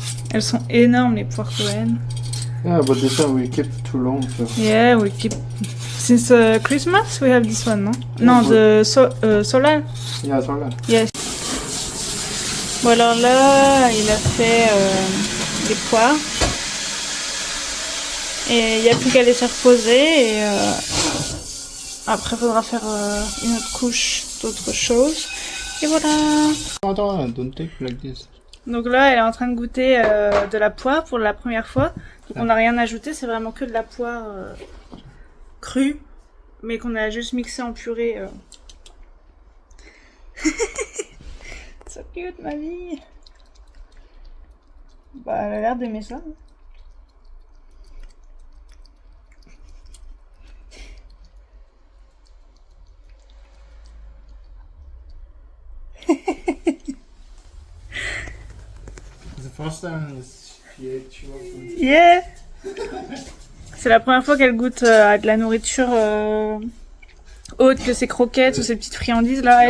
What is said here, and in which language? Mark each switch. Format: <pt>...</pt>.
<fr>Elles sont énormes les poires coréennes.</fr> <en>Yeah, but this one we keep too long. So. Yeah, we keep. Since Christmas, we have this one, no? Non, the Solal. Yeah, it's all that. Yes.</en> <fr>Bon alors là, il a fait des poires. Et il n'y a plus qu'à laisser reposer. Et après, il faudra faire une autre couche d'autres choses. Et voilà.</fr> <en>Attends, don't take like this.</en> <fr>Donc là, elle est en train de goûter de la poire pour la première fois. Donc on n'a rien ajouté, c'est vraiment que de la poire crue. Mais qu'on a juste mixé en purée.</fr> <en>So cute,</en> <fr>ma vie. Bah, elle a l'air d'aimer ça.</fr> <en>The first time she ate chocolate. Yeah.</en> <fr>C'est la première fois qu'elle goûte à de la nourriture autre que ses croquettes ou ses petites friandises là.</fr>